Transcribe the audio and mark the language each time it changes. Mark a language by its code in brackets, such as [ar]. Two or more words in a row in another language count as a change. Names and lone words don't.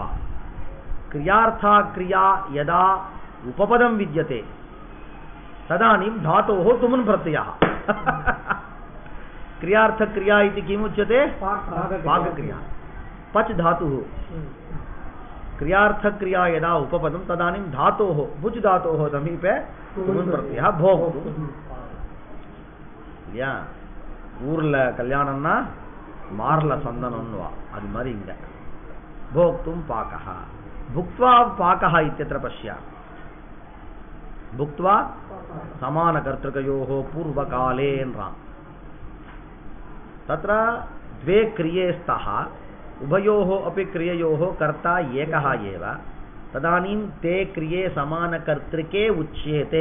[sa] क्रियार्था क्रिया यदा उपपदं विद्यते तदानीं धातोः तुमुन् प्रत्ययः क्रियार्थक्रिया इति किमुच्यते? पाकक्रिया। पच् धातुः क्रियार्थक्रिया यदा उपपदं तदानीं धातोः भुज् धातोः समीपे तुमुन् प्रत्ययः भोक्तुं। [ta] இல்லையா? ஊர்ல கல்யாணம்னா மார்ல சந்தனம்னுவா, அது மாதிரி இங்க [sa] भोक्तुं पाकः भुक्त्वा पाकः इत्यत्र पश्य। भुक्त्वा समानकर्तृकयोः पूर्वकाले तत्र द्वे क्रिये स्तः, उभयोः अपि क्रिययोः कर्ता एकः एव, तदानीं ते क्रिये समानकर्तृके उच्येते।